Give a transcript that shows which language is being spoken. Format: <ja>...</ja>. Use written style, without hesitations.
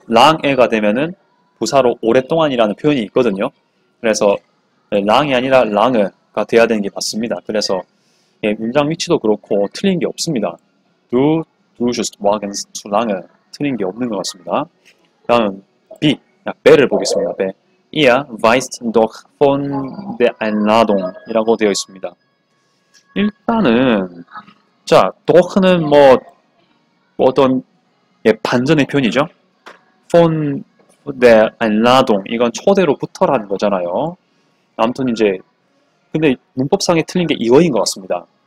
<ko>랑에가 되면은 부사로 오랫동안이라는 표현이 있거든요. 그래서 랑이 아니라 랑가 돼야 되는 게 맞습니다. 그래서 문장 위치도 그렇고 틀린 게 없습니다.</ko> <de>Du duschst morgens zu lange</de> <ko>틀린 게 없는 것 같습니다. 다음 B, 배를 보겠습니다. 배.</ko> <de>Ihr weißt doch von der Einladung</de> <ko>이라고 되어 있습니다. 일단은 자, doch는 뭐 어떤 반전의 표현이죠.</ko> <de>von der Einladung</de> <ko>이건 초대로부터라는 거잖아요. 아무튼 이제 근데 문법상에 틀린 게 이거인 것 같습니다.</ko>